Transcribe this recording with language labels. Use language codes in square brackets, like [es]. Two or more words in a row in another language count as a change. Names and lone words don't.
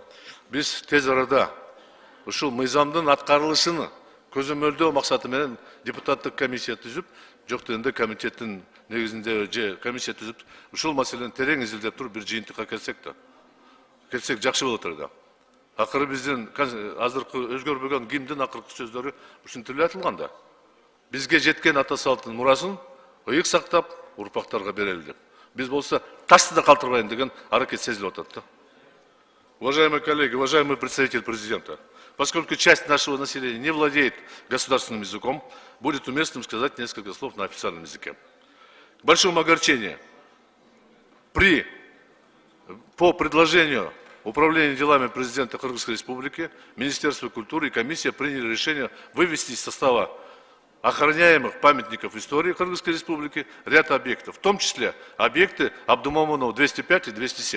[ky] Биз тез арада ушул мыйзамдын аткарылышын көзөмөлдөө максаты менен депутаттык комиссия түзүп, жок дегенде комитеттин негизинде же комиссия түзүп, ушул маселени терең изилдеп туруп бир жыйынтыкка келсек жакшы болот эле. Акыры биздин азыркы өзгөрбөгөн гимндин акыркы сөздөрү ушинтип эле айтылган да. Бизге жеткен ата салттын мурасын ыйык сактап, урпактарга берели деп. Без болса ташты да калтырбайын деген аракет сезилип атат да. [ru] Уважаемые коллеги, уважаемый представитель президента, поскольку часть нашего населения не владеет государственным языком, будет уместным сказать несколько слов на официальном языке. К большому огорчению, по предложению Управления делами президента Кыргызской Республики, Министерство культуры и комиссия приняли решение вывести из состава охраняемых памятников истории Кыргызской Республики ряд объектов, в том числе объекты Абдумомунова 205 и 207.